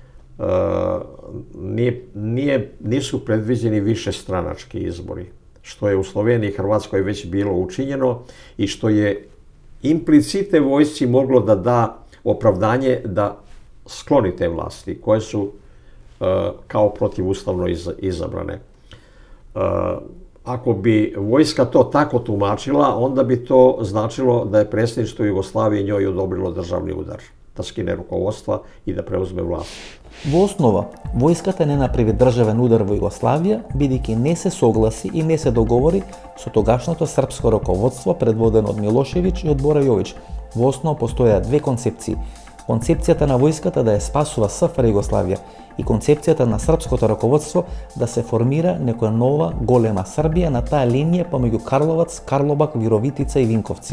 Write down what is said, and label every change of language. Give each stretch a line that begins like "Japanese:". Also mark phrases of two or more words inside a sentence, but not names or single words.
Serbian: nisu predviđeni višestranački izbori, što je u Sloveniji i Hrvatskoj već bilo učinjeno i što je implicite vojsci moglo da da opravdanje da skloni te vlasti koje su kao protivustavno izabrane. Ako bi vojska to tako tumačila, onda bi to značilo da je predsjedništvo Jugoslavije njoj odobrilo državni udar, da skine rukovodstva i da preuzme vlast.
Macedonian: Во основа, војската не направи државен удар во Југославија, бидејќи не се согласи и не се договори со тогашното српско раководство предводено од Милошевиќ и од Бора Јовиќ. Во основа постоја две концепции. Концепцијата на војската да ја спасува СФР Југославија и концепцијата на српското раководство да се формира некоја нова голема Србија на таа линија помеѓу Карловац, Карлобак, Вировитица и Винковци.